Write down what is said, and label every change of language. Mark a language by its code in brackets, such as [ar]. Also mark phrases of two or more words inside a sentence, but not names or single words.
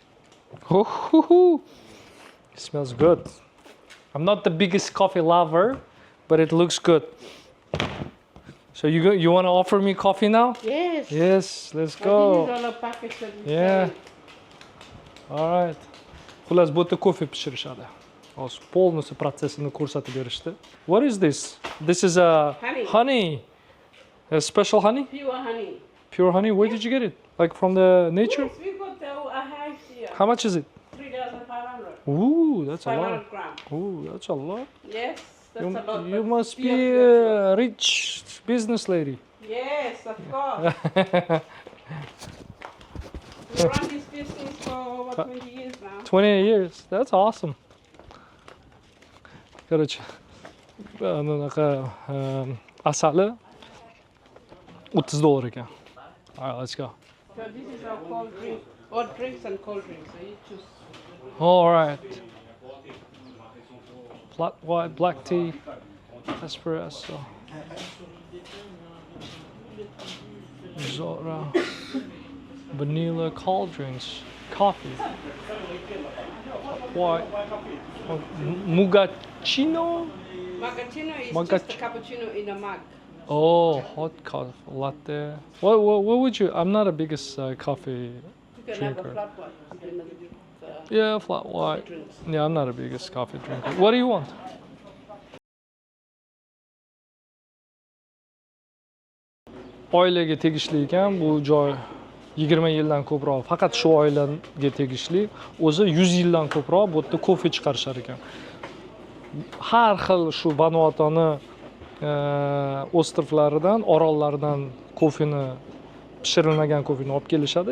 [en] Nice. Oh, it smells good. I'm not the biggest coffee lover, but it looks good. So you want to offer me coffee now? Yes. Yes, let's But go. this is all a package that we Yeah. sell. All right. [uz] Xullas, bu yerda kofe pishirishadi. Hozir полностью protsessini ko'rsatib berishdi. [en] What is this? This is a honey. A special honey? Pure honey. Pure honey. Where did you get it? Like from the nature? Yes, we got a hive here. How much is it? 3,500. Ooh, that's a lot. 500 grams. Ooh, that's a lot. Yes, that's a lot. You but must be pure. a rich business lady. Yes, of course. We run this business for over 20 years now. 20 years. That's awesome. [uz] Короче, anaqa asali $30 ekan. [en] All right, let's go. So this is our cold drink, hot drinks and cold drinks. So you choose. All right. Flat white, black tea, espresso, Zora, vanilla, cold drinks, coffee, white, Mugacchino. Macchiato is Macchiato. just a cappuccino in a mug. Oh, hot coffee, latte. What would you? I'm not the biggest coffee You can drinker. have a flat white. You can have it, Yeah, flat white. drinks. Yeah, I'm not the biggest coffee drinker. What do you want? [uz] Oilaga tegishli ekan bu joy. 20 yildan ko'proq, faqat shu oilaga tegishli. O'zi 100 yildan ko'proq bu yerda kofe chiqarishar ekan. Har xil shu Vanuatuning ostrovlaridan, orollaridan kofeni, pishirilmagan kofeni olib kelishadi.